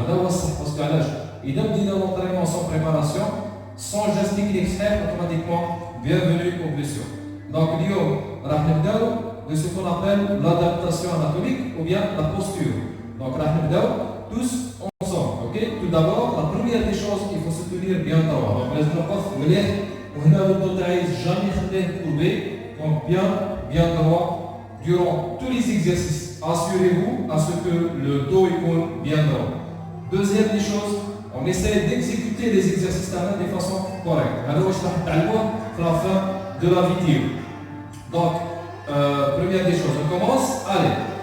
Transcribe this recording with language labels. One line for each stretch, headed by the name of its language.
Arabic: هذا هو الصح باسكو علاش اذا بدينا
French: l'entraînement sans préparation sans geste technique extrême automatiquement bienvenue aux blessures. Donc
Arabic: اليوم راح نبداو
French: de ce qu'on appelle l'adaptation anatomique ou bien la posture. Donc
Arabic: راح نبداو
French: tous ensemble. OK. Tout d'abord la première des choses il faut se tenir bien droit.
Arabic: Donc لازم نوقف مليح وهنا الضو تاعي
French: jamais
Arabic: خليه courbé.
French: Donc bien droit durant tous les exercices. Assurez-vous à ce que le dos est bien droit. Deuxième des choses, on essaie d'exécuter les exercices de façon correcte. Alors je vais à la fin de la vidéo. Donc première des choses, on commence. Allez.